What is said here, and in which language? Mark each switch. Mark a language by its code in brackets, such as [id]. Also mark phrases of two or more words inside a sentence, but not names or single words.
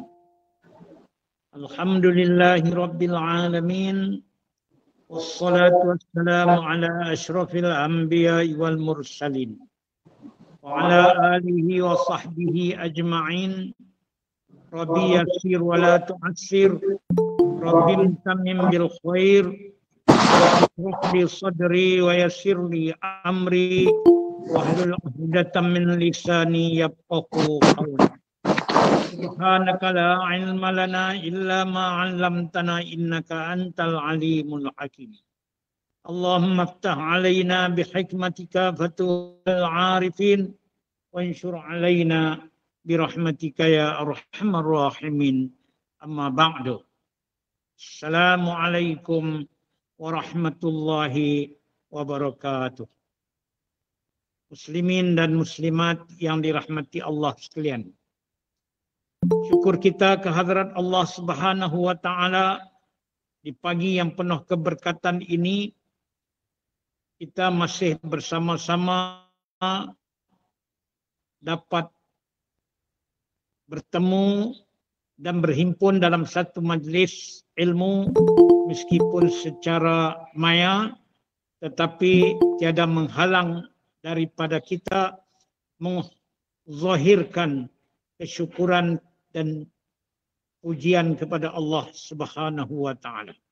[ar] الحمد لله رب العالمين. والصلاة والسلام على أشرف الأنبياء والمرسلين وعلى آله وصحبه أجمعين. رب يسر ولا تعسر، رب تمم بالخير، واشرح لي صدري ويسر لي أمري واحلل عقدة من لساني يفقهوا قولي. سبحانك لا علم لنا إلا ما علمتنا إنك أنت العليم الحكيم. اللهم افتح علينا بحكمتك فتوح العارفين وانشر علينا برحمتك يا أرحم الراحمين. أما بعد. السلام عليكم ورحمة الله وبركاته. [ms] Muslimin dan muslimat yang dirahmati Allah sekalian. Syukur kita kehadrat Allah [ar] سبحانه وتعالى [ms] di pagi yang penuh keberkatan ini kita masih bersama-sama dapat bertemu dan berhimpun dalam satu majlis ilmu meskipun secara maya, tetapi tiada menghalang daripada kita menzahirkan kesyukuran dan pujian kepada Allah [ar] سبحانه وتعالى.